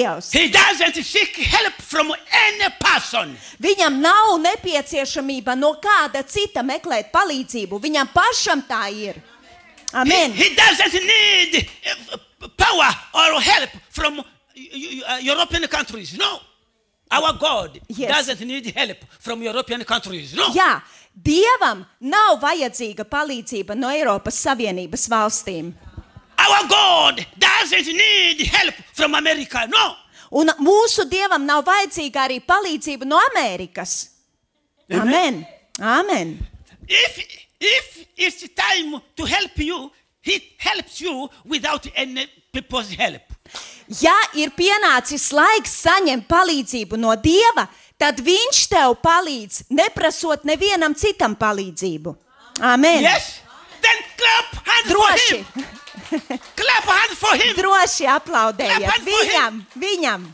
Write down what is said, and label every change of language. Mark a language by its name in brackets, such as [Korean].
[English] he doesn't seek help from any person. [Latvian] Viņam nav nepieciešamība no kāda cita meklēt palīdzību. Viņam pašam tā ir. Amen. [English] He doesn't need power or help from European countries. No. Our God doesn't need help from European countries. No. [Latvian] Jā, Dievam nav vajadzīga palīdzība no Eiropas Savienības valstīm. [English] Our God doesn't need help from America. No. [Latvian] Un mūsu Dievam nav vajadzīga arī palīdzība no Amerikas. Amen. Amen. [English] If it's time to help you, he helps you without any people's help. [Latvian] Ja ir pienācis laiks saņemt palīdzību no Dieva, tad viņš tev palīdz, neprasot nevienam citam palīdzību. Amen. [English] Yes? Then clap hands for him. Clap hands for him. [Latvian] Droši aplaudējiet viņam.